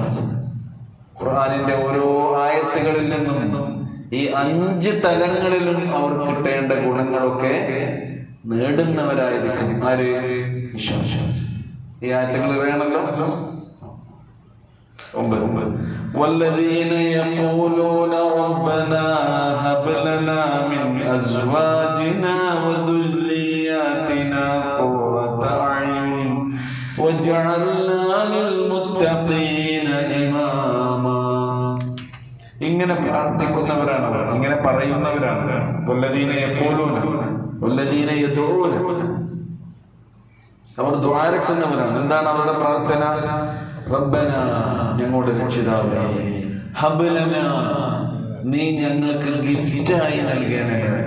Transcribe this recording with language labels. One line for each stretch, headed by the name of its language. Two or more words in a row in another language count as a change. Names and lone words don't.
Malayalam: ഖുർആനിന്റെ ഓരോ ആയത്തുകളിൽ നിന്നും ഈ 5 തലങ്ങളിലും അവർ കിട്ടേണ്ട ഗുണങ്ങളൊക്കെ നേടുന്നവരായിരിക്കും ആര്? വിശ്വാസം. ഈ ആയത്തുകൾ വേണമല്ലോ.
Arabic: والذين يقولون ربنا هب لنا من أزواجنا وذرياتنا قرة أعين واجعلنا للمتقين إماما.
Malayalam: ഇങ്ങനെ പ്രാർത്ഥിക്കുന്നവരാണ് അവർ, ഇങ്ങനെ പറയുന്നവരാണ്.
Arabic: والذين يقولون والذين يدعون,
Malayalam: അവർ ദുആരക്കുന്നവരാണ്. എന്താണ് അവരുടെ പ്രാർത്ഥന? റബ്ബന, ഞങ്ങളുടെ രക്ഷിതാവേ,
Arabic: هب لنا,
Malayalam: നീ ഞങ്ങൾക്ക് ഗിഫ്റ്റായി നൽകണമേ.